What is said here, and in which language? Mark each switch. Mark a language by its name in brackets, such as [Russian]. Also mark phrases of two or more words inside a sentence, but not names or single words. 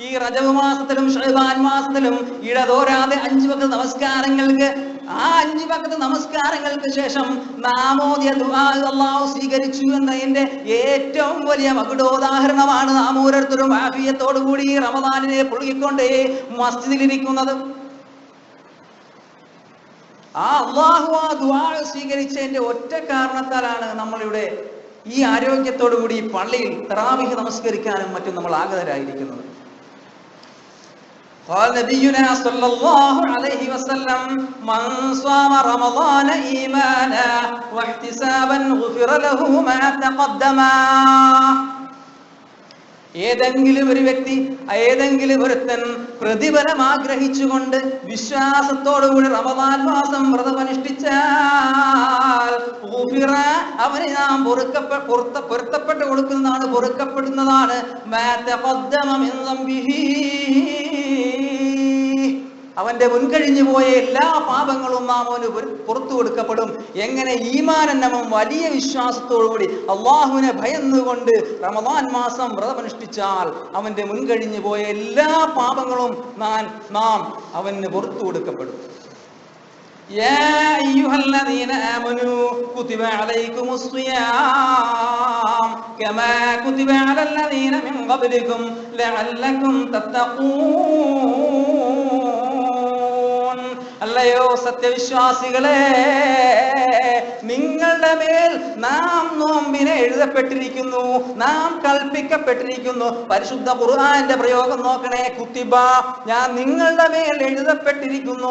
[Malayalam] ഈ റജബ് മാസത്തിലും ശഅബാൻ മാസത്തിലും ഇടതോരാതെ 5 വഖ്ത് നമസ്കാരങ്ങൾക്ക്, ആ 5 വഖ്ത് നമസ്കാരങ്ങൾക്ക് ശേഷം നാമോദിയ ദുആ അല്ലാഹു സ്വീകരിച്ചു എന്നതിന്റെ ഏറ്റവും വലിയ മകുടോദാഹരണമാണ് നാം ഓരോരുത്തരും ആഫിയത്തോടു കൂടി റമദാനിനെ പുളുകിക്കൊണ്ട് മസ്ജിദിലിരിക്കുന്നത്. ആ അല്ലാഹു ആ ദുആ സ്വീകരിച്ചതിന്റെ ഒറ്റ കാരണത്താലാണ് നമ്മളിവിടെ ഈ ആരോഗ്യത്തോടു കൂടി പള്ളിയിൽ തറാവീഹ് നമസ്കരിക്കാനും മറ്റും നമ്മൾ ആഗതരായിരിക്കുന്നത്. [Arabic] قال نبينا صلى الله عليه وسلم من صام رمضان إيمانا واحتسابا غفر له ما تقدم. [Malayalam] ഏതെങ്കിലും ഒരു വ്യക്തി, ഏതെങ്കിലും ഒരുത്തൻ പ്രതിഫലം ആഗ്രഹിച്ചുകൊണ്ട് വിശ്വാസത്തോടുകൂടി റമദാൻ മാസം വ്രതമനുഷ്ഠിച്ചാൽ അവന് നാം പൊരുത്തപ്പെട്ട് കൊടുക്കുന്നതാണ്, പൊറുക്കപ്പെടുന്നതാണ്. അവന്റെ മുൻകഴിഞ്ഞു പോയ എല്ലാ പാപങ്ങളും നാം അവന് പുറത്തു കൊടുക്കപ്പെടും. എങ്ങനെ? ഈമാനന്നമം വലിയ വിശ്വാസത്തോടുകൂടി അള്ളാഹുവിനെ ഭയന്നുകൊണ്ട് റമദാൻ മാസം വ്രതമനുഷ്ഠിച്ചാൽ അവന്റെ മുൻകഴിഞ്ഞു പോയ എല്ലാ പാപങ്ങളും നാം അവന് പുറത്തു കൊടുക്കപ്പെടും. [Arabic] يا أيها الذين آمنوا كتب عليكم الصيام كما كتب على الذين من قبلكم لعلكم تتقون. [Malayalam] അല്ലയോ സത്യവിശ്വാസികളെ, നിങ്ങളുടെ മേൽ നാം നോമ്പിനെ എഴുതപ്പെട്ടിരിക്കുന്നു, നാം കൽപ്പിക്കപ്പെട്ടിരിക്കുന്നു. പരിശുദ്ധ ഖുർആന്റെ പ്രയോഗം നോക്കണേ. കുത്തിബ, ഞാൻ നിങ്ങളുടെ മേൽ എഴുതപ്പെട്ടിരിക്കുന്നു.